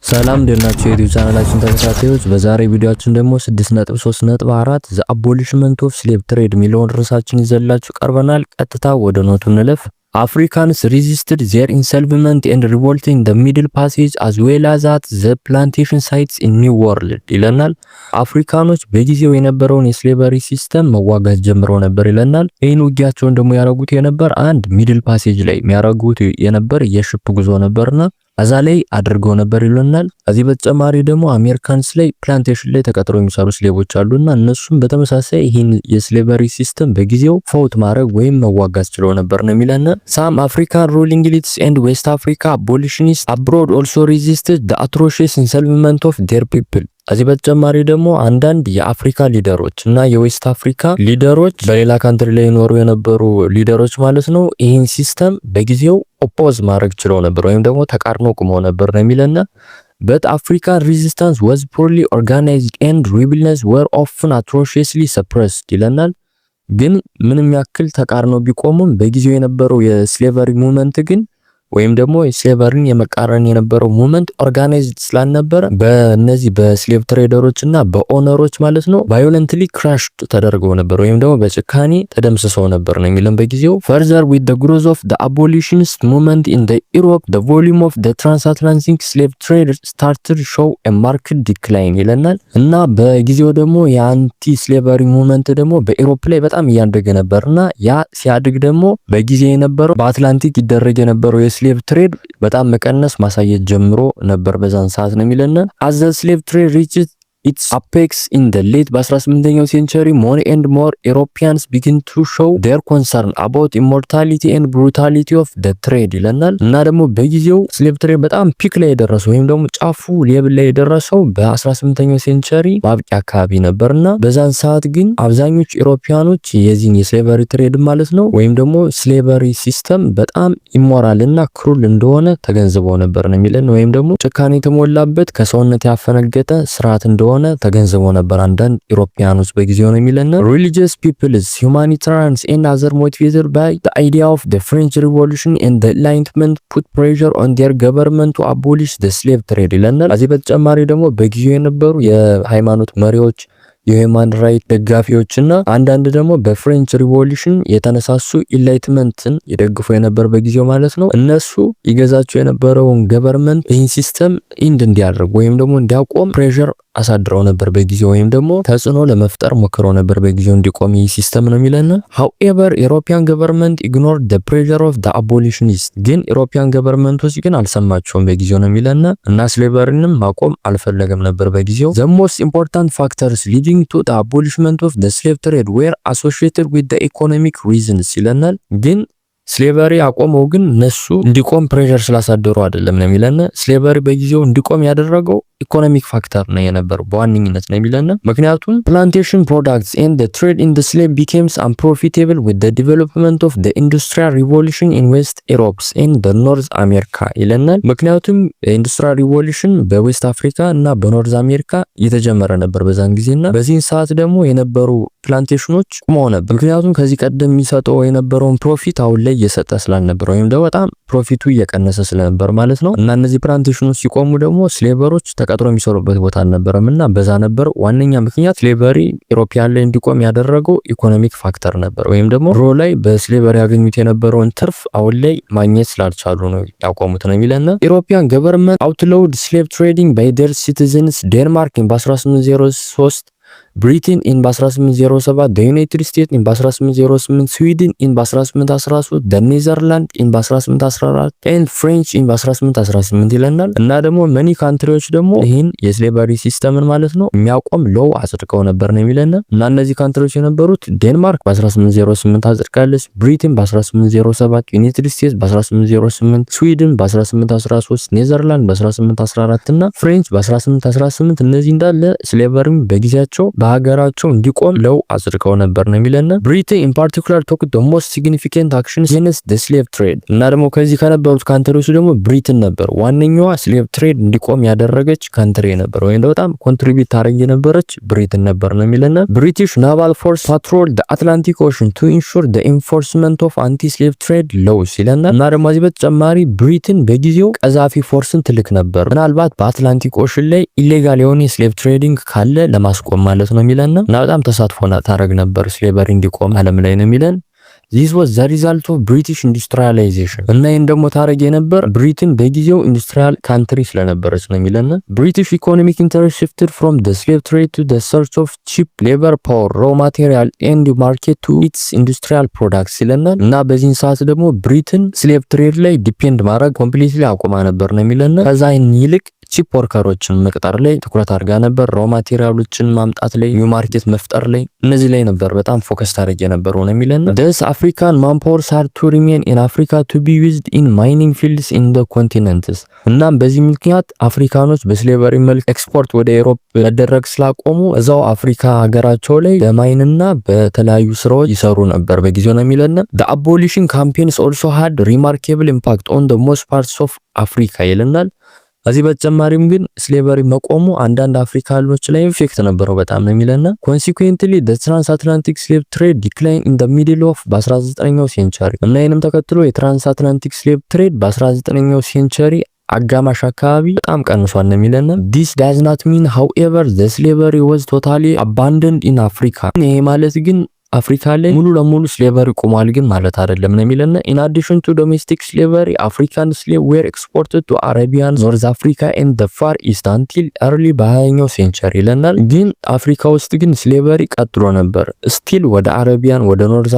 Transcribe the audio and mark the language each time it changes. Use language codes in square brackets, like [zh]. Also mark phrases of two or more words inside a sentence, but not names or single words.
[am] ሰላም እንደናችሁ የዩቲዩብ ቻናላችን ተከታታዮች፣ በዛሬ ቪዲዮአችን ደግሞ 6.3.4 [en] the abolishment of slave trade [am] ሚሊዮን ርዕሳችን ይዘላችሁ ቀርበናል። ቀጥታ ወደ ኖቱ እንለፍ። [en] Africans resisted their enslavement and revolt in the Middle Passage as well as at the plantation sites in New World [am] ይለናል። አፍሪካኖች በጊዜው የነበረውን የስሌቨሪ ሲስተም መዋጋት ጀምረው ነበር ይለናል። ይህን ውጊያቸውን ደግሞ ያረጉት የነበር አንድ ሚድል ፓሴጅ ላይ የሚያረጉት የነበር የሽፕ ጉዞ ነበርና አዛ ላይ አድርገው ነበር ይለናል። ከዚህ በተጨማሪ ደግሞ አሜሪካንስ ላይ ፕላንቴሽን ላይ ተቀጥረው የሚሰሩ ስሌቮች አሉና እነሱም በተመሳሳይ ይህን [en] slavery system [am] በጊዜው ፎት ማድረግ ወይም መዋጋት ችለው ነበር ነው የሚለን። [en] Some African ruling elites and West Africa abolitionists abroad also resisted the atrocious enslavement of their people. [am] ከዚህ በተጨማሪ ደግሞ አንዳንድ የአፍሪካ ሊደሮች እና የዌስት አፍሪካ ሊደሮች በሌላ ካንትሪ ላይ ይኖሩ የነበሩ ሊደሮች ማለት ነው ይህን ሲስተም በጊዜው ኦፖዝ ማድረግ ችለው ነበር ወይም ደግሞ ተቃርኖ ቆመው ነበር ነው የሚለና [en] but African resistance was poorly organized and rebellions were often atrociously suppressed [am] ይለናል። ግን ምንም ያክል ተቃርኖ ቢቆሙም በጊዜው የነበረው [en] slavery movement [am] ግን ወይም ደግሞ ስሌቨሪን የመቃረን የነበረው ሙቭመንት ኦርጋናይዝድ ስላልነበረ በእነዚህ [en] slave traders [am] እና በኦነሮች ማለት ነው [en] violently crushed [am] ተደርገው ነበር ወይም ደግሞ በጭካኔ ተደምስሰው ነበር ነው የሚለን በጊዜው። [en] further with the growth of the abolitionist movement in the Europe the volume of the transatlantic slave trade started to show a marked decline [am] ይለናል። እና በጊዜው ደግሞ [en] anti-slavery movement [am] ደግሞ በኢሮፕ ላይ በጣም እያደገ ነበርና ያ ሲያድግ ደግሞ በጊዜ የነበረው በአትላንቲክ ይደረግ የነበረው [en] slave trade [am] በጣም መቀነስ ማሳየት ጀምሮ ነበር በዛን ሰዓት ነው የሚለን። [en] as the slave trade reached its apex in the late [am] በ18ኛው ሴንቸሪ [en] more and more Europeans begin to show their concern about immorality and brutality of the trade [am] ይለናል። እና ደግሞ በጊዜው [en] slave trade [am] በጣም ፒክ ላይ የደረሰው ወይም ደግሞ ጫፉ ሌብል ላይ የደረሰው በ18ኛው ሴንቸሪ ማብቂያ አካባቢ ነበርና በዛን ሰዓት ግን አብዛኞቹ ኢሮፒያኖች የዚህን [en] slavery trade [am] ማለት ነው ወይም ደግሞ [en] slavery system [am] በጣም ኢሞራል እና ክሩል እንደሆነ ተገንዝበው ነበር ነው የሚለን። ወይም ደግሞ ጭካኔ የተሞላበት ከሰውነት ያፈነገጠ ስርዓት እንደሆነ ተገንዝበው ነበር አንዳንድ ኢሮፒያኖች በጊዜው ነው የሚለን። [en] religious peoples, humanitarians and other motivated by the idea of the French Revolution and the Enlightenment put pressure on their government to abolish the slave trade [am] ይለናል። ከዚህ በተጨማሪ ደግሞ በጊዜው የነበሩ የሃይማኖት መሪዎች [en] human right [am] ደጋፊዎችና አንዳንድ ደግሞ በፍሬንች ሪቮሉሽን የተነሳሱ ኢንላይትመንትን ይደግፉ የነበር በጊዜው ማለት ነው እነሱ ይገዛቸው የነበረውን ገቨርንመንት ይህን ሲስተም ኢንድ እንዲያደርግ ወይም ደግሞ እንዲያቆም ፕሬሸር አሳድረው ነበር በጊዜው ወይም ደግሞ ተጽዕኖ ለመፍጠር ሞክረው ነበር በጊዜው እንዲቆም ይህ ሲስተም ነው የሚለን። [en] however European government ignored the pressure of the abolitionists [am] ግን [en] European governments [am] ግን አልሰማቸውም በጊዜው ነው የሚለን እና ስሌቨሪንም ማቆም አልፈለገም ነበር በጊዜው። the [en] most important factors leading to the abolishment of the slave trade were associated with the economic reasons [am] ይለናል። ግን ስሌቨሪ አቆመው ግን ነሱ እንዲቆም ፕሬሸር ስላሳደሩ አይደለም ነው የሚለን። ስሌቨሪ በጊዜው እንዲቆም ያደረገው [en] economic factor [am] ነው የነበረው በዋነኝነት ነው የሚለን። ምክንያቱም [en] plantation products and the trade in the slave becomes unprofitable with the development of the industrial revolution in West Europe and the North America [am] ይለናል። ምክንያቱም [en] industrial revolution [am] በዌስት አፍሪካ እና በኖርዝ አሜሪካ እየተጀመረ ነበር በዛን ጊዜና በዚህን ሰዓት ደግሞ የነበሩ ፕላንቴሽኖች ቆመው ነበር። ምክንያቱም ከዚህ ቀደም የሚሰጠው የነበረውን ፕሮፊት አሁን ላይ እየሰጠ ስላልነበር ወይም ደግሞ በጣም ፕሮፊቱ እየቀነሰ ስለነበር ማለት ነው። እና እነዚህ ፕላንቴሽኖች ሲቆሙ ደግሞ ስሌቨሮች ተቀጥሮ የሚሰሩበት ቦታ አልነበረም እና በዛ ነበር ዋነኛ ምክንያት ስሌቨሪ ኢሮፒያን ላይ እንዲቆም ያደረገው [en] economic factor [am] ነበር ወይም ደግሞ ድሮ ላይ በስሌቨሪ ያገኙት የነበረውን ትርፍ አሁን ላይ ማግኘት ስላልቻሉ ነው ያቆሙት ነው የሚለን። [en] European government outlawed slave trading by their citizens [am] ዴንማርክ [en] 1803 Britain in 1807 United States in 1808 Sweden in 1813 Netherland in 1814 and French in 1818 [am] ይለናል። እና ደግሞ [en] many countries [am] ደግሞ ይህን [en] slavery system [am] ማለት ነው የሚያቆም ሎው አጽድቀው ነበር ነው የሚለን። እና እነዚህ ካንትሪዎች የነበሩት ዴንማርክ በ1808 አጽድቃለች፣ ብሪቴን በ1807፣ ዩናይትድ ስቴትስ በ1808፣ ስዊድን በ1813፣ ኔዘርላንድ በ1814 እና ፍሬንች በ1818 እነዚህ እንዳለ ስሌቨሪም በጊዜያቸው በሀገራቸው እንዲቆም ለው አጽድቀው ነበር ነው የሚለን። [en] Britain in particular took the most significant actions against the slave trade [am] እና ደግሞ ከዚህ ከነበሩት ካንትሪዎች ደግሞ ብሪትን ነበር ዋነኛዋ [en] slave trade [am] እንዲቆም ያደረገች ካንትሪ ነበር፣ ወይም በጣም ኮንትሪቢዩት ታደርግ የነበረች ብሪትን ነበር ነው የሚለን። [en] British naval force patrol the Atlantic Ocean to ensure the enforcement of anti-slave trade laws [am] ይለናል። እና ደግሞ እዚህ በተጨማሪ ብሪትን በጊዜው ቀዛፊ ፎርስን ትልክ ነበር፣ ምናልባት በአትላንቲክ ኦሽን ላይ ኢሌጋል የሆነ [en] slave trading [am] ካለ ለማስቆም ማለት ነው የሚለን። እና በጣም ተሳትፎና ታረግ ነበር ስሌቨሪ እንዲቆም ዓለም ላይ ነው የሚለን። [en] This was the result of British industrialization [am] እና ይሄን ደግሞ ታረግ የነበር ብሪትን በጊዜው ኢንዱስትሪያል ካንትሪ ስለነበረች ነው የሚለን። [en] British economic interest shifted from the slave trade to the search of cheap labor power, raw material and market to its industrial products [am] ይለናል። እና በዚህን ሰዓት ደግሞ ብሪትን [en] slave trade [am] ላይ ዲፔንድ ማድረግ ኮምፕሊትሊ አቁማ ነበር ነው የሚለን። ከዛ ይልቅ [en] cheap workers [am] መቅጠር ላይ ትኩረት አድርጋ ነበር። [en] raw materials [am] ማምጣት ላይ፣ [en] new market [am] መፍጠር ላይ፣ እነዚህ ላይ ነበር በጣም ፎከስ ታደርግ የነበረው ነው የሚለን። [en] Thus African manpower started to remain in Africa to be used in mining fields in the continents [am] እናም በዚህ ምክንያት አፍሪካኖች በስሌቨሪ መልክ ኤክስፖርት ወደ ኢሮፕ መደረግ ስላቆሙ እዛው አፍሪካ ሀገራቸው ላይ በማይንና በተለያዩ ስራዎች ይሰሩ ነበር በጊዜው ነው የሚለን። [en] The abolition campaigns also had remarkable impact on the most parts of Africa [am] ይለናል። እዚህ በተጨማሪም ግን ስሌቨሪ መቆሙ አንዳንድ አፍሪካኖች ላይ ኢፌክት ነበረው በጣም ነው የሚለና [en] consequently the transatlantic slave trade declined in the middle of [am] በ19ኛው ሴንቸሪ እና ይሄንም ተከትሎ [en] transatlantic slave trade [am] በ19ኛው ሴንቸሪ አጋማሽ አካባቢ በጣም ቀንሷል ነው የሚለና [en] this does not mean however the slavery was totally abandoned in Africa [am] ይሄ ማለት ግን አፍሪካ ላይ ሙሉ ለሙሉ ስሌቨሪ ቆሟል ግን ማለት አይደለም ነው የሚለና [en] in addition to domestic slavery African slaves were exported to Arabian North Africa and the Far East until early [am] በ20ኛው ሴንቸሪ ይለናል። ግን አፍሪካ ውስጥ ግን ስሌቨሪ ቀጥሎ ነበር ስቲል ወደ አረቢያን ወደ ኖርዝ